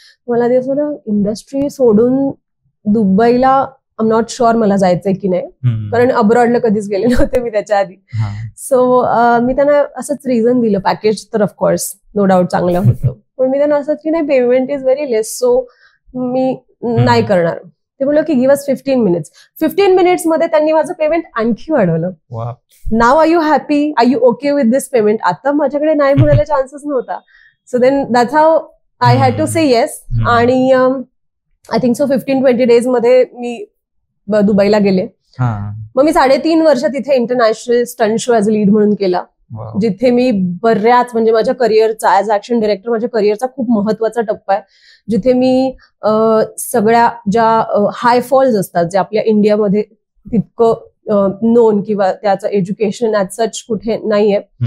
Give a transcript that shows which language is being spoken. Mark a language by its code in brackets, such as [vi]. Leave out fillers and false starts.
[mr] मला ते असं इंडस्ट्री सोडून दुबईला [en] I am not sure [mr] मला जायचंय की नाही, कारण अब्रॉडला कधीच गेले नव्हते मी त्याच्या आधी. सो मी त्यांना असंच रिझन दिलं. पॅकेज तर ऑफकोर्स नो डाऊट चांगलं होतं, पण मी त्यांना असंच की नाही, [en] payment is very less, [mr] so मी नाही करणार. ते बोललो की [en] Give us 15 minutes. [mr] 15 मिनिट्स मध्ये त्यांनी माझं पेमेंट आणखी वाढवलं. [en] नाव are you happy, are you okay with this payment. [mr] आता माझ्याकडे नाही म्हणायला चान्सच नव्हता. [en] So then that's how I had to say yes. [mr] आणि [en] I think so [mr] 15-20 डेज मध्ये मी दुबईला गेले. मग मी 3.5 वर्ष तिथे international stunt show as a lead म्हणून केला, जिथे मी बऱ्याच, म्हणजे माझ्या करिअरचा ऍज ऍक्शन डिरेक्टर माझ्या करिअरचा खूप महत्वाचा टप्पा आहे, जिथे मी सगळ्या ज्या हाय फॉल्स असतात, जे आपल्या इंडियामध्ये तितकं नोन किंवा त्याचं एज्युकेशन ऍज सच कुठे नाहीये.